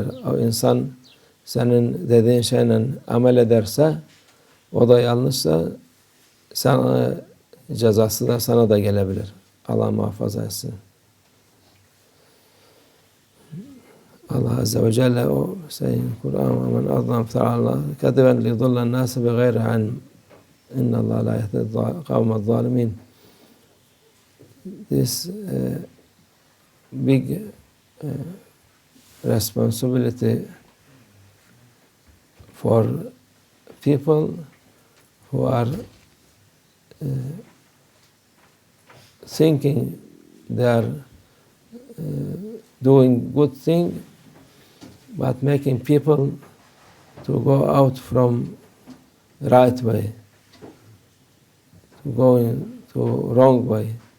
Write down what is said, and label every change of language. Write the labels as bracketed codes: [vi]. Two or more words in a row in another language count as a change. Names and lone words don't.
[tr] O insan senin dediğin şeyle amel ederse, o da yanlışsa sana cezası da sana da gelebilir. Allah muhafaza etsin. Allah Azze ve Celle o sayın Kur'an ve [ar] من أظلم تعالى كذبا ليضل الناس بغير علم إن الله لا يهدي القوم الظالمين. [en] This big responsibility for people who are thinking they are doing good thing, but making people to go out from right way, going to wrong way.